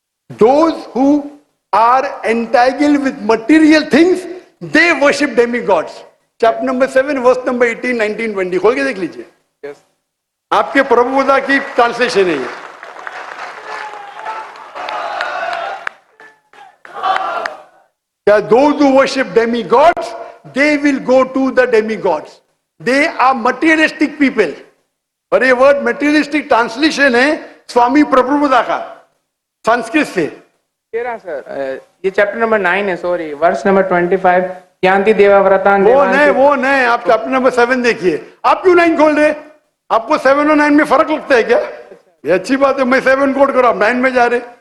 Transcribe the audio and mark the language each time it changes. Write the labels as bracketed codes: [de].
[en] Those who are entangled with material things, they worship demigods. Chapter number 7, verse number 18, 19, 20. [hi] खोल के देख लीजिए। [en] Yes. [hi] आपके प्रभुपदा की ट्रांसलेशन है ये। [en] क्या those who worship demigods, they will go to the demigods. They are materialistic people. [hi] और ये वर्ड materialistic ट्रांसलेशन है स्वामी प्रभुपदा का, संस्कृत से। सर, ये चैप्टर नंबर 9 है, सॉरी, वर्स नंबर 25, [sa] यान्ति देवव्रतान् [hi] वो नहीं, आप चैप्टर नंबर 7 देखिए। आप क्यों 9 खोल रहे? आपको 7 और 9 में फर्क लगता है क्या? ये अच्छी बात है, मैं 7 कोट करो, आप 9 में जा रहे।